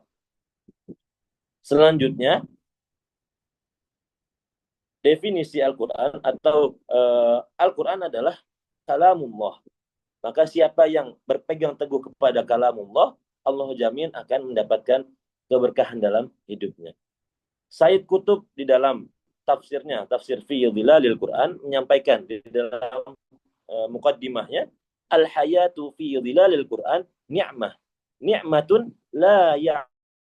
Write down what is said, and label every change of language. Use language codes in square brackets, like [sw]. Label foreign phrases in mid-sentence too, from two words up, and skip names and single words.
[id] Selanjutnya, definisi Al-Quran atau Al-Quran adalah kalamullah. Maka siapa yang berpegang teguh kepada kalamullah, Allah jamin akan mendapatkan keberkahan dalam hidupnya. Said Qutb di dalam tafsirnya, tafsir fi dhilalil Quran, menyampaikan di dalam muqaddimahnya, [ar] الحياة في ظلال القرآن نعمة. نعمة لا